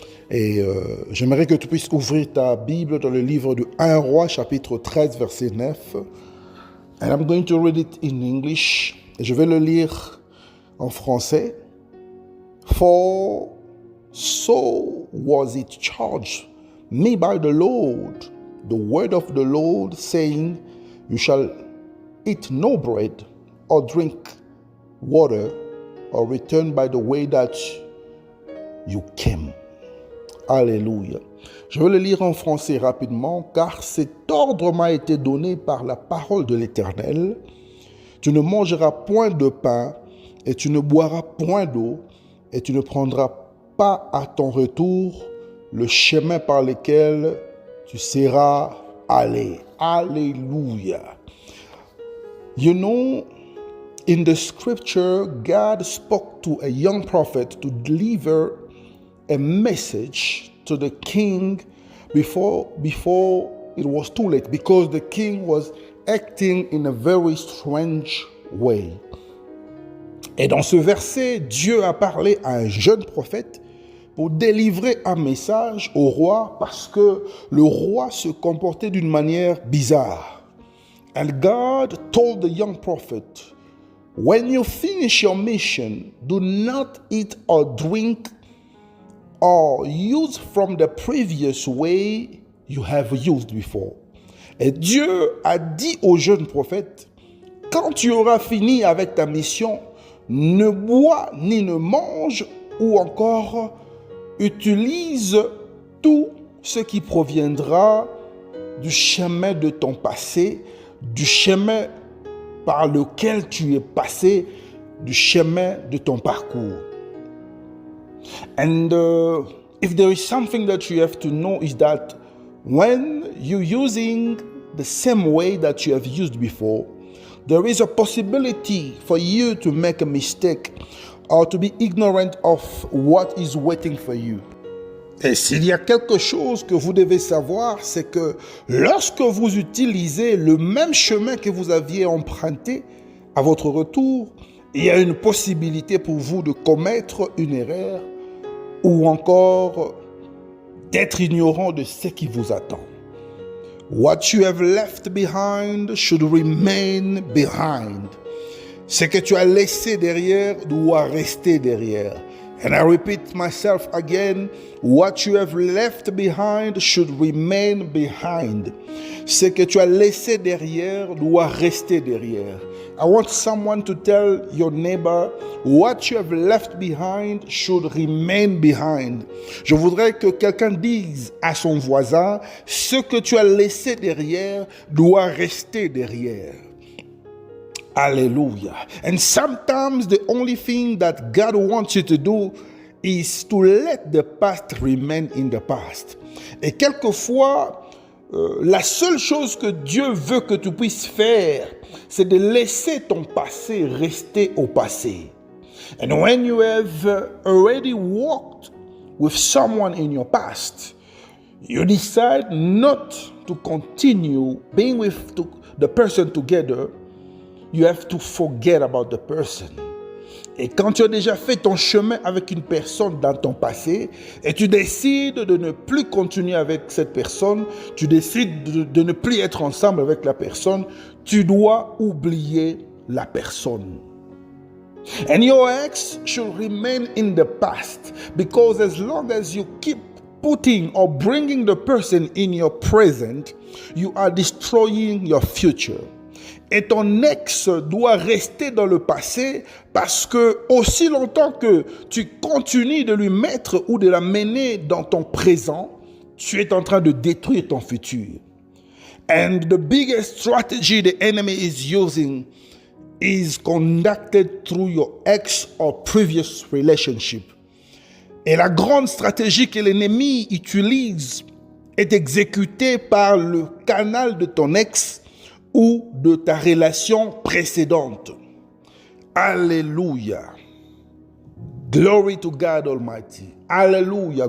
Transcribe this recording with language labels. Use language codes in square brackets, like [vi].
[fr] Et j'aimerais que tu puisses ouvrir ta Bible dans le livre de 1 Roi chapitre 13 verset 9. [en] And I'm going to read it in English. [fr] Et je vais le lire en français. [en] For so was it charged me by the Lord, the word of the Lord, saying, you shall eat no bread or drink water or return by the way that you came. [fr] Alléluia. Je vais le lire en français rapidement, car cet ordre m'a été donné par la parole de l'Éternel. Tu ne mangeras point de pain, et tu ne boiras point d'eau, et tu ne prendras pas à ton retour le chemin par lequel tu seras allé. Alléluia. [en] You know, in the scripture, God spoke to a young prophet to deliver a message to the king before it was too late, because the king was acting in a very strange way. [fr] Et dans ce verset, Dieu a parlé à un jeune prophète pour délivrer un message au roi parce que le roi se comportait d'une manière bizarre. [en] And God told the young prophet, when you finish your mission, do not eat or drink or use from the previous way you have used before. [fr] Et Dieu a dit au jeune prophète, quand tu auras fini avec ta mission, ne bois ni ne mange ou encore utilise tout ce qui proviendra du chemin de ton passé, du chemin par lequel tu es passé, du chemin de ton parcours. [en] And if there is something that you have to know is that when you're using the same way that you have used before, there is a possibility for you to make a mistake or to be ignorant of what is waiting for you. [fr] Et s'il y a quelque chose que vous devez savoir, c'est que lorsque vous utilisez le même chemin que vous aviez emprunté à votre retour, il y a une possibilité pour vous de commettre une erreur ou encore d'être ignorant de ce qui vous attend. [en] What you have left behind should remain behind. [fr] Ce que tu as laissé derrière doit rester derrière. [en] And I repeat myself again, what you have left behind should remain behind. [fr] Ce que tu as laissé derrière doit rester derrière. [en] I want someone to tell your neighbor, what you have left behind should remain behind. [fr] Je voudrais que quelqu'un dise à son voisin, ce que tu as laissé derrière doit rester derrière. [en] Hallelujah. And sometimes the only thing that God wants you to do is to let the past remain in the past. [fr] Et quelquefois, la seule chose que Dieu veut que tu puisses faire, c'est de laisser ton passé rester au passé. [en] And when you have already walked with someone in your past, you decide not to continue being with the person together, you have to forget about the person. [fr] Et quand tu as déjà fait ton chemin avec une personne dans ton passé et tu décides de ne plus continuer avec cette personne, tu décides de ne plus être ensemble avec la personne, tu dois oublier la personne. [en] And your ex should remain in the past, because as long as you keep putting or bringing the person in your present, you are destroying your future. [fr] Et ton ex doit rester dans le passé, parce que aussi longtemps que tu continues de lui mettre ou de la mener dans ton présent, tu es en train de détruire ton futur. [en] And the biggest strategy the enemy is using is conducted through your ex or previous relationship. [fr] Et la grande stratégie que l'ennemi utilise est exécutée par le canal de ton ex ou de ta relation précédente. [en] Alléluia. Glory to God Almighty. Alléluia.